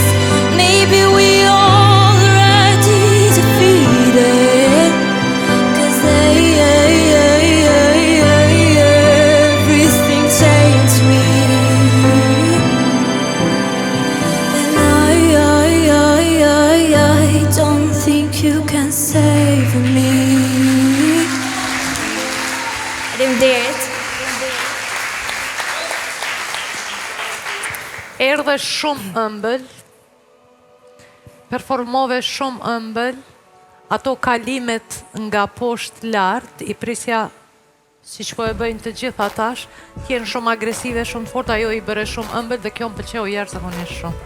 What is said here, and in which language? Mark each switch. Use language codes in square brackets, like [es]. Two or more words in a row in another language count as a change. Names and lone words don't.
[en] Maybe we all ready to feed it. 'Cause everything changed me. And I don't think you can save me. [sq] Faleminderit. Erdhe shumë ëmbël, performove shumë ëmbël, ato kalimet nga poshtë lart, i prisja siç po e bëjnë të gjithë atash, t'jenë shumë agresive, shumë të fortë, ajo i bëre shumë ëmbël dhe kjo më pëlqeu jashtëzakonisht shumë.